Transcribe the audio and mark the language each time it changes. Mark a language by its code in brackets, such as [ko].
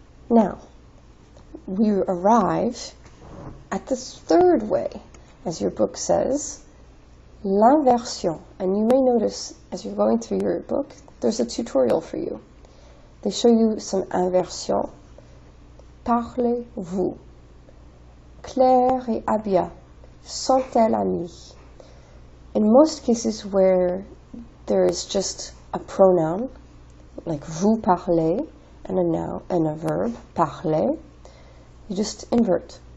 [en] Now, we arrive at the third way, as your book says, l'inversion. And you may notice, as you're going through your book, there's a tutorial for you. They show you some inversion. [fr] Parlez-vous. Claire et Abia sont-elles amies? [en] In most cases where there is just a pronoun, like vous parlez, and a noun and a verb, parler, you just invert.